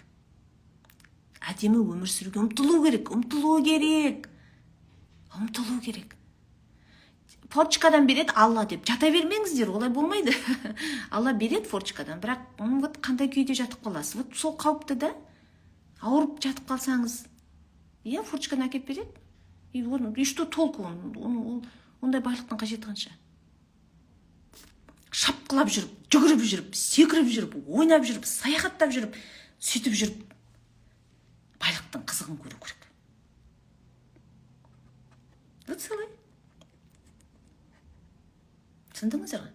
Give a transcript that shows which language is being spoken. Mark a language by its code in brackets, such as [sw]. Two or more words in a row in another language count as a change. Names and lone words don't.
[kk] Әдемі өмір сүруге ұмтылу керек. Форчикадан береді Алла деп жата бермеңіздер, олай болмайды. Алла береді форчикадан, бірақ қандай күйде жатып қаласыз. Сол қауіпті да, ауырып жатып қалсаңыз, форчиканы әкеп береді. [ru] И что толку? [kk] Ондай байлықтың қажеті қанша? Шапқылап жүріп, жүгіріп жүріп, секіріп жүріп, ойнап жүріп, саяхаттап жүріп, сөйтіп жүріп, байлықтың қызығын көру керек. Вот солай. Түсіндіңіздер ғой?